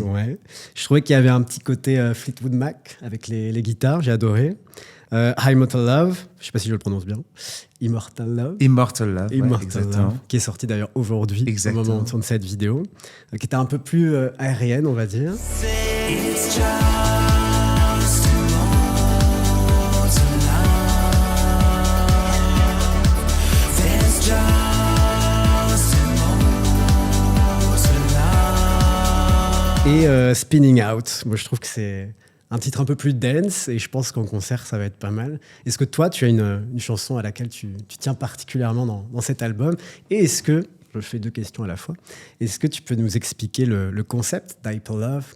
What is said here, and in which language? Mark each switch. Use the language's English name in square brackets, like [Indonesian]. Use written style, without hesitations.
[French] Ouais. Je trouvais qu'il y avait un petit côté Fleetwood Mac avec les guitares, j'ai adoré. Immortal Love, je ne sais pas si je le prononce bien. Immortal Love. Immortal Love, ouais, Immortal exactement. Love, qui est sorti d'ailleurs aujourd'hui, au Exactement. moment où on tourne cette vidéo, qui était un peu plus aérienne, on va dire. [English] It's just a moment to love. There's just a moment to love. [French] Et Spinning Out, moi je trouve que c'est un titre un peu plus dense et je pense qu'en concert ça va être pas mal. Est-ce que toi tu as une chanson à laquelle tu tiens particulièrement dans cet album? Et est-ce que, je fais deux questions à la fois, est-ce que tu peux nous expliquer le concept d'Hyper Love?